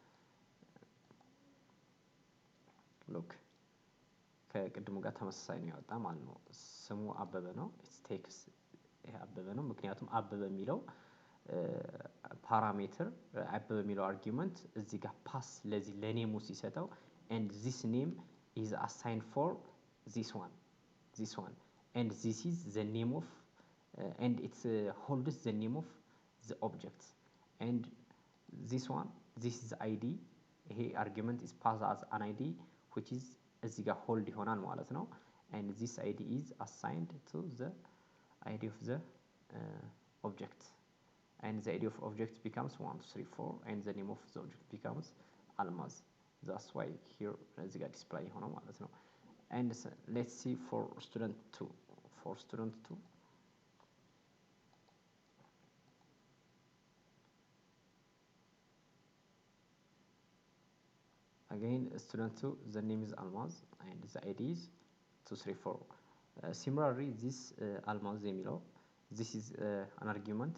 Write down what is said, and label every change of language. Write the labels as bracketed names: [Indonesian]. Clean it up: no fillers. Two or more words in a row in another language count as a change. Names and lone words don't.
[Amharic] ሉክ ከቅድሙ ጋር ተመሳሳይ ነው ያወጣ ማለት ነው። ስሙ አበበ ነው። [English] it takes [Amharic] ይሄ አበበ ነው። ምክንያቱም አበበ የሚለው ፓራሜትር አበበ የሚለው አርጊመንት እዚህ ጋር ፓስ ለዚህ ለኔሙ ሲሰጠው [English] and this name is assigned for this one and this is the name of and it holds the name of the object and this is id ይሄ argument is passed as an id which is [Amharic] እዚህ ጋር [English] hold [Amharic] ይሆናል ማለት ነው። [English] and this id is assigned to the id of the object and the id of object becomes 1 2 3 4 and the name of the object becomes almaz. that's why here [Amharic] እዚህ ጋር ዲስፕሌይ ሆኖ ማለት ነው። [English] and let's see for student 2 again student 2 the name is almaz and the id is 2 3 4 similarly this almaz የሚለው this is an argument.